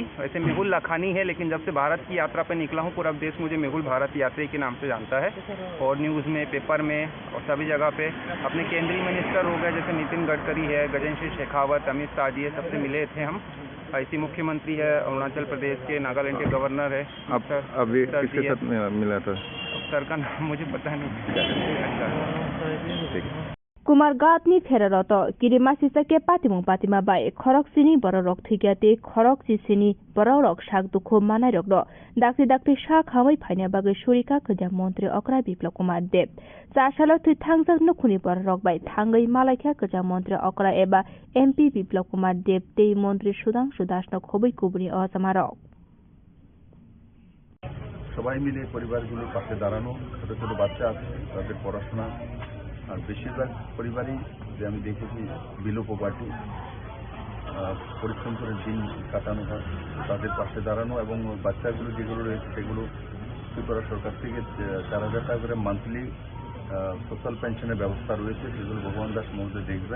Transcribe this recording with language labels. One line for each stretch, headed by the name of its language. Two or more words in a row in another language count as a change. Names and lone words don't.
Hindi: वैसे मेहुल लखानी है, लेकिन जब से भारत की यात्रा पे निकला हूँ पूरा देश मुझे मेहुल भारत यात्री के नाम से जानता है और न्यूज़ में, पेपर में और सभी जगह पे। अपने केंद्रीय मिनिस्टर हो गए जैसे नितिन गडकरी है, गजेंद्र सिंह शेखावत, अमित शाह जी है, सबसे मिले थे हम। ऐसी मुख्यमंत्री है अरुणाचल प्रदेश के, नागालैंड के गवर्नर है। अभी किसके साथ मिला था? सर का नाम मुझे पता नहीं।
Kok Borok: कुमारघाटनि फेररत किरिमा सिसके पातिमा बाय खरक सिनी बररक थिग्याते खरक सिसिनी बररक साग दुखो मानाय रक दाक्ति सा खामै फाइना बागै सुरिका खजा मन्त्री अकरा बिप्लव कुमार देव चासाल थै थांजक नखुनि बररक बाय थांगै मालायखा खजा मन्त्री अकरा एबा एमपी बिप्लव कुमार देव ते मन्त्री सुदांशु दास न खबै कुबुनि असमारक
Bangla: সবাই মিলে পরিবারগুলোর পাশে দাঁড়ানো, ছোট ছোট বাচ্চা আছে তাদের পড়াশোনা, আর বেশিরভাগ পরিবারই যে আমি দেখেছি
English: below poverty,
Bangla: পরিশ্রম করে দিন কাটানো হয়, তাদের পাশে দাঁড়ানো এবং বাচ্চাগুলো যেগুলো রয়েছে সেগুলো ত্রিপুরা সরকার থেকে 4,000 টাকা করে
English: monthly social
Bangla: পেনশনের ব্যবস্থা রয়েছে, সেগুলো ভগবান দাস মহোদয় দেখবেন।